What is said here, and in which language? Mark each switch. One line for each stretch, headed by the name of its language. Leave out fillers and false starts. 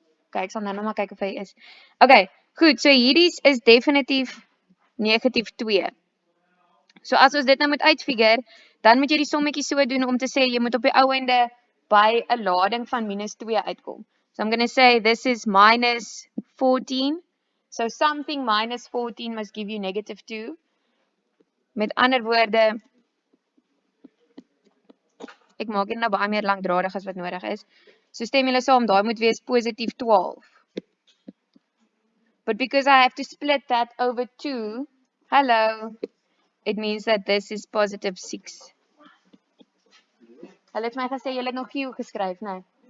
Afrikaans: Okay, ek sal nou maar kyk of hy is. Okay, goed, so hierdie is definitief negatief 2. So as ons dit nou moet uitfigure, dan moet jy die sommetjie so doen om te sê jy moet op die ou einde by 'n lading van -2 uitkom.
English: So I'm going to say this is minus 14. So something minus 14 must give you negative 2.
Afrikaans: Met ander woorde, ek maak dit nou baie meer lankdradig as wat nodig is. So stem julle saam, daai moet wees positief 12.
English: But because I have to split that over 2, hello, it means that this is positive 6.
Afrikaans: Hulle het my gesê julle het nog geo geskryf, nee.